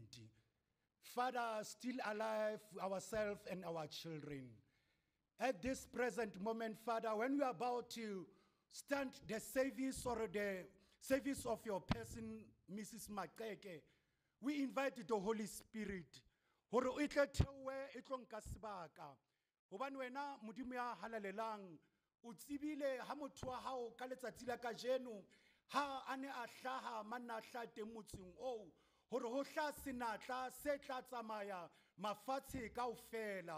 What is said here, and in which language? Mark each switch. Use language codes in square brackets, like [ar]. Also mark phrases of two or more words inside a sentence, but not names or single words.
[en] Father, still alive, ourselves and our children. At this present moment, Father, when we are about to stand the service or the service of your person, Mrs. Maxeke, we invite the Holy Spirit. [st] Hore o itle theowe e tlo nka sebaka. Hobane wena modimo ya halalelang o tsebile ha motho wa hao ka letsatsi la kajeno ha ane a hlaha manna a hla teng motseng oo hore ho hla senatla se tla tsamaya mafatshe kaofela.